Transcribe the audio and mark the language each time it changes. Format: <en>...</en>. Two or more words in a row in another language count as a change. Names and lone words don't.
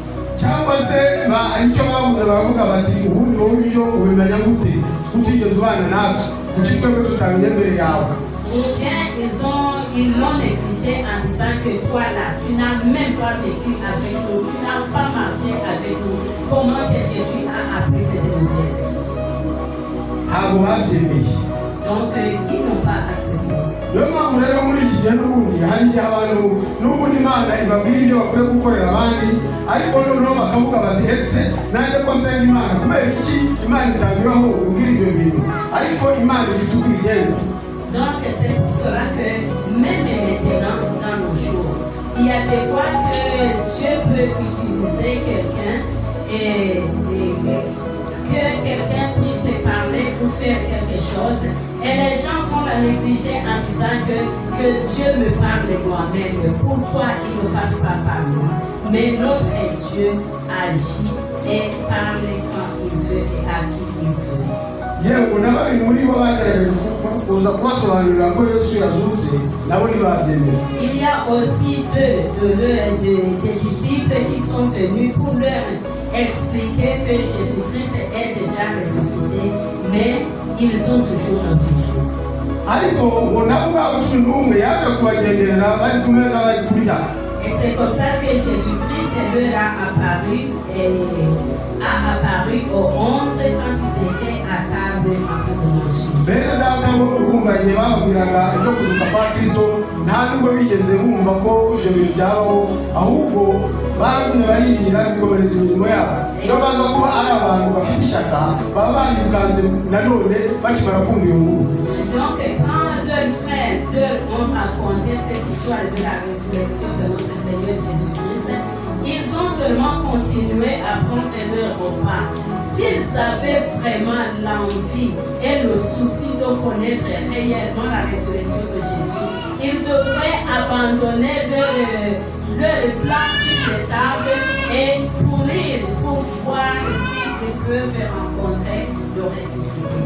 <fr>Ou bien ils l'ont négligé en disant que toi là, tu n'as même pas vécu avec nous, tu n'as pas marché avec nous. Comment est-ce que tu as appris cette nouvelle? Donc ils n'ont pas accepté.</fr> <rw>niyo mpamvu rero muri iki gihe n'ubundi hari igihe abantu n'ubundi Imana ibabwira ibyo bakwiye gukorera abandi, ariko noneho bakavuga bati ese nanjye ko nsenga Imana kubera iki Imana itangiraho ubwira ibyo bintu, ariko Imana ifite uko ibigenza.</rw> <fr>Donc c'est pour cela que même maintenant dans nos jours, il y a des fois que Dieu peut utiliser quelqu'un et que quelqu'un puisse parler ou faire quelque chose, et les gens vont la négliger en disant que Dieu me parle moi-même, pourquoi il ne passe pas par moi? Mais notre Dieu agit et parle quand il veut et à qui il veut.</fr> <rw>Yewe n'abandi muri bo bagerageje kuza kubasobanurira ko Yesu yazutse nabo ntibabyemera.</rw> <fr>Il y a aussi des disciples qui sont venus pour leur expliquer que Jésus-Christ est déjà ressuscité, mais ils ont toujours refusé.</fr> <rw>Ariko ngo nabo b'abacumi n'umwe yaje kubagenderera bari ku meza bari kurya.</rw> <fr>Et c'est comme ça que Jésus-Christ leur a apparu aux 11 quand ils étaient à table en train de manger.</fr> <rw>Bene data bo urumva igihe bababwiraga ibyo kuzuka kwa Kristo nta nubwo bigeze bumva ko ibyo bintu byabaho, ahubwo baragumye barihira bikomereza imirimo yabo. Iyo baza kuba ari abantu bafite ishyaka baba bandikanze nanone bakimara kumva iyo nkuru.</rw> <fr>Donc quand leurs frères leur ont raconté cette histoire de la résurrection de notre Seigneur Jésus-Christ, ils ont seulement continué à prendre leur repas. S'ils avaient vraiment l'envie et le souci de connaître réellement la résurrection de Jésus, ils devraient abandonner leur plat sur les tables et courir pour voir s'ils peuvent rencontrer le ressuscité.</fr>